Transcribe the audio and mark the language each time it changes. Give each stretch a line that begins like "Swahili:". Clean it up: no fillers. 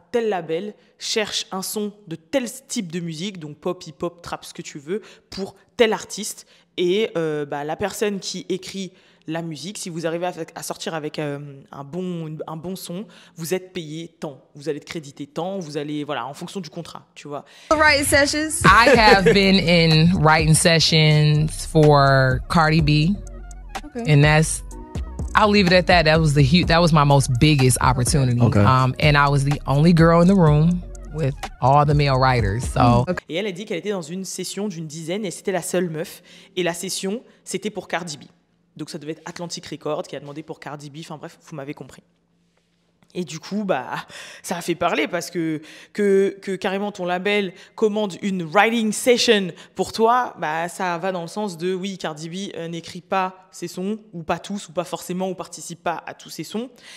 French: tel label cherche un son de tel type de musique, donc pop, hip-hop, trap, ce que tu veux, pour tel artiste. Et la personne qui écrit la musique, si vous arrivez à sortir avec un bon son, vous êtes payé tant. Vous allez être crédité tant, vous allez, voilà, en fonction du contrat, tu vois.
English: Writing sessions. I have been in writing sessions for Cardi B. Okay. And I'll leave it at that. That was my most biggest opportunity. Okay. And I was the only girl in the room with all the male writers. So.
French: Et elle a dit qu'elle était dans une session d'une dizaine et c'était la seule meuf. Et la session, c'était pour Cardi B. Donc ça devait être Atlantic Records qui a demandé pour Cardi B. Enfin bref, vous m'avez compris. Et du coup, ça a fait parler parce que carrément ton label commande une writing session pour toi, ça va dans le sens de oui, Cardi B n'écrit pas ses sons, ou pas tous, ou pas forcément, ou participe pas à tous ses sons.